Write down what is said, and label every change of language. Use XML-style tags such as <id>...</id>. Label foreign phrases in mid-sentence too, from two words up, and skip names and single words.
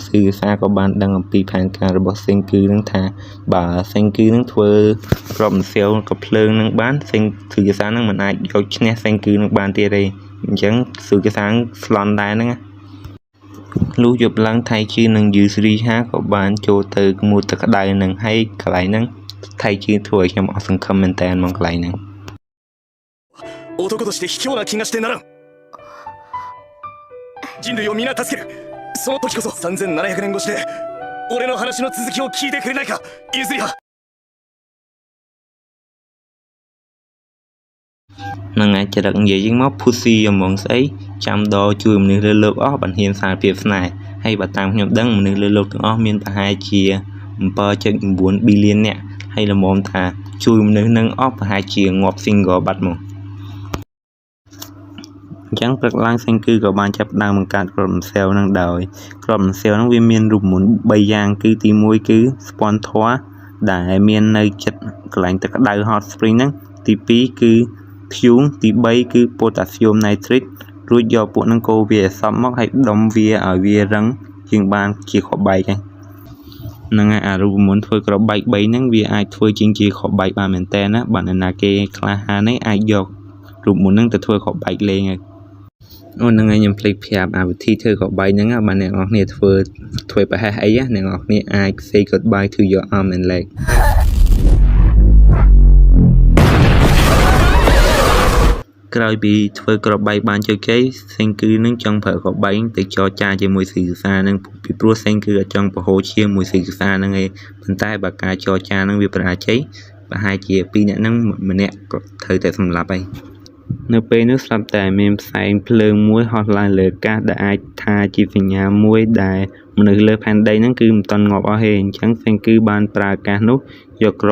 <km>ស៊ឺសាក៏បានដឹងអំពីផែនការរបស់សេងគឺនឹងថាបើសេងគឺនឹងធ្វើក្របរំសាវកំភ្លើងនឹងបានសេងស៊ឺសានឹងមិនអាចយកឈ្នះសេងគឺនឹងបានទៀតទេអញ្ចឹងស៊ឺសាស្លន់ដែរហ្នឹងលុះយប់ឡើងថៃជឿនឹងយឺស្រីហាក៏បានចូលទៅមួយទឹកក្តៅនឹងហើយកន្លែងហ្នឹងថៃជឿធ្វើឲ្យខ្ញុំអស់សង្ឃឹមមែនតើមកកន្លែងហ្នឹង</km> <ja>男として卑怯な気がしてならん人類を皆助けるその時こそ3700年越しで俺の話の続きを聞いてくれないかゆずりは</ja> <km>នឹងអាចចរិតនិយាយយើងមកភូស៊ីអំងស្អីចាំដល់ជួយមនុស្សលើលោកអស់បានហ៊ានសារភាពស្នេហ៍ហើយបើតាមខ្ញុំដឹងមនុស្សលើលោកទាំងអស់មានប្រហែលជា7.9 billion នាក់ហើយល្មមថាជួយមនុស្សនឹងអស់ប្រហែលជាងាប់ single បាត់មក អញ្ចឹងព្រឹកឡើងសេងគឺក៏បានចាប់ផ្ដើមបង្កើតក្របរំសាវនឹងដោយក្របរំសាវនឹងវាមានរូបមន្ត3យ៉ាងគឺទី1គឺស្ពាន់ធម៌ដែលមាន នៅចិត្តកន្លែងទឹកក្តៅ</km> <en>hot spring</en> <km>ហ្នឹងទី2គឺធ្យូងទី3គឺ</km> <en>potassium nitrate</en> <km>រួចយកពួកហ្នឹងកូរវាឲ្យសព្វមកហើយដុំវាឲ្យវារឹងជាងបានជាក្របបែកហ្នឹងហើយអារូបមន្តធ្វើក្របបែក3ហ្នឹងវាអាចធ្វើជាក្របបែកបានមែនតើណាបើណាគេក្លាហាននេះអាចយករូបមន្តហ្នឹងទៅធ្វើក្របបែកលេងហើយអូនហ្នឹងហើយខ្ញុំភ្លេចប្រាប់អាវិធីធ្វើក្របបែកហ្នឹងបើអ្នកនរគ្នាធ្វើប្រហែសអីអ្នកនរគ្នាអាច</km> <en>say goodbye to your arm and leg</en> <km>ក្រោយពីធ្វើក្របបែកបានជោគជ័យសេងគឺនឹងចង់ប្រើក្របបែកទៅចរចាជាមួយស៊ីកសានឹង ពីព្រោះសេងគឺអត់ចង់ប្រហូរឈាមមួយស៊ីកសានឹងឯងប៉ុន្តែបើការចរចានឹងវាបរាជ័យប្រហែលជា2នាក់នឹងម្នាក់ក៏ត្រូវតែសម្លាប់ហើយនៅពេលនោះស្រាប់តែមានផ្សែងភ្លើងមួយហោះឡើងលើអាកាសដែលអាចថាជាសញ្ញាមួយដែលមនុស្សលើផែនដីហ្នឹងគឺមិនតន់ងាប់អស់ទេអញ្ចឹងសេងគឺបានប្រើអាកាសនោះយកក្រប</km>